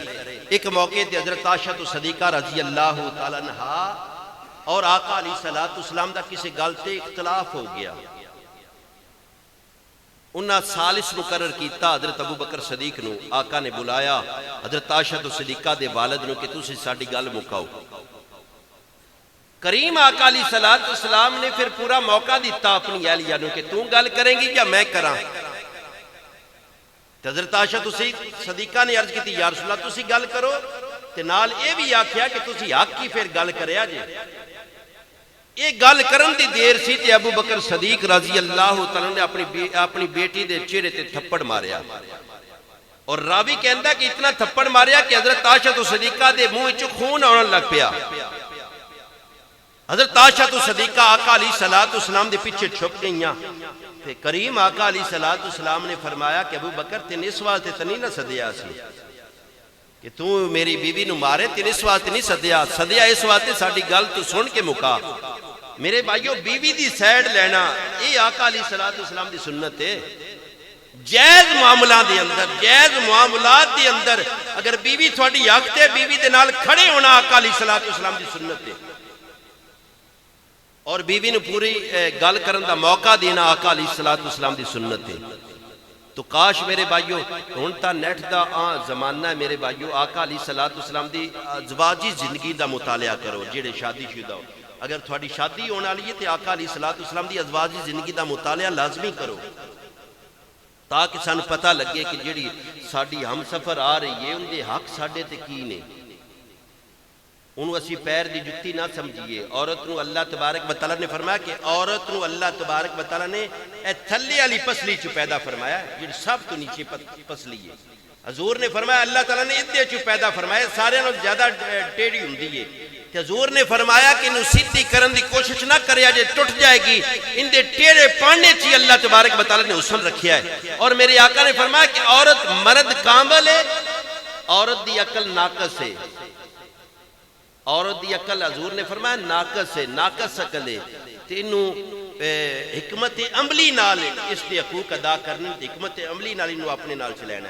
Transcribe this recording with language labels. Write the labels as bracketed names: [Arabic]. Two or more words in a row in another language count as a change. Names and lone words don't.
[Punjabi] ایک موقع تے حضرت عائشہ صدیقہ رضی اللہ تعالیٰ عنہ اور آقا علیہ السلام دا کسی گل تے اختلاف ہو گیا، انہاں ثالث مقرر کیتا حضرت ابو بکر صدیق نو، آقا نے بلایا حضرت عائشہ صدیقہ دے والد نو کہ تسی ساڈی گل مکاؤ۔ کریم آقا علیہ السلام نے پھر پورا موقع دیتا اپنی اہلیہ نو کہ توں گل کریں گی یا میں کراں؟ حضرت عائشہ صدیقہ نے عرض کی یا رسول اللہ تسی گل کرو، تے نال اے بھی آکھیا کہ تسی حق کی پھر گل کریا جے۔ یہ گل کرن دی دیر سی تے ابو بکر صدیق رضی اللہ تعالیٰ نے اپنی بیٹی دے چہرے تے تھپڑ ماریا، اور راوی کہندا کہ اتنا تھپڑ ماریا کہ حضرت عائشہ صدیقہ دے منہ وچوں خون آن لگ پیا۔ حضرت عائشہ صدیقہ آقا علیہ السلام دے پیچھے چھپ گئیاں، تے کریم آقا علیہ السلام نے فرمایا کہ ابو بکر تین اس واسطے تے نہیں نہ سدیا سی کہ تو میری بیوی نو مارے، تین اس واسطے نہیں سدیا اس واسطے ساڈی گل تو سن کے مکا۔ میرے بھائیو بیوی دی سائیڈ لینا یہ آقا علیہ السلام دی سنت ہے۔ جائز معاملات دے اندر اگر بیوی تھوڑی حق تے بیوی دے نال کھڑے ہونا آقا علیہ السلام دی سنت ہے، اور بیوی نے پوری گل کرن دا موقع دینا آقا علیہ السلام دی سنت ہے۔ تو کاش میرے بھائیو ہن تا نیٹ دا زمانہ ہے میرے بھائیو، آقا علیہ السلام دی ازواجی زندگی دا مطالعہ کرو جڑے شادی شدہ ہو۔ اگر تھوڑی شادی ہونے والی ہے تو آقا علیہ السلام دی ازواجی زندگی دا مطالعہ لازمی کرو۔ تاکہ سانو پتہ لگے کہ جڑی ساڈی ہم سفر آ رہی ہے ان دے حق ساڈے تے کی نے، انہوں اسی پیر دی جتی نہ سمجھیے۔ عورت نو اللہ تبارک و تعالیٰ نے فرمایا کہ عورت نو اللہ تبارک و تعالیٰ نے اے تھلے والی پسلی چ پیدا فرمایا، جڑی سب تو نیچے پسلی ہے۔ حضور نے فرمایا اللہ تعالیٰ نے ادھے چ پیدا فرمایا، سارے نو زیادہ ٹیڑھی ہوندی ہے، تے حضور نے فرمایا کہ انہوں سیدھی کرن دی کوشش نہ کرے جے ٹوٹ جائے گی، ان دے ٹیڑھے پانے چی اللہ تبارک و تعالیٰ نے حسن رکھیا ہے۔ اور میرے آقا نے فرمایا کہ عورت مرد کامل ہے، عورت دی عقل ناقص ہے، عورت دی عقل حضور نے فرمایا ناقص ہے، ناقص عقل ہے، تے انہوں حکمت عملی نال اس دے حقوق ادا کرنے، حکمت عملی نال انہوں اپنے نال چلینا ہے۔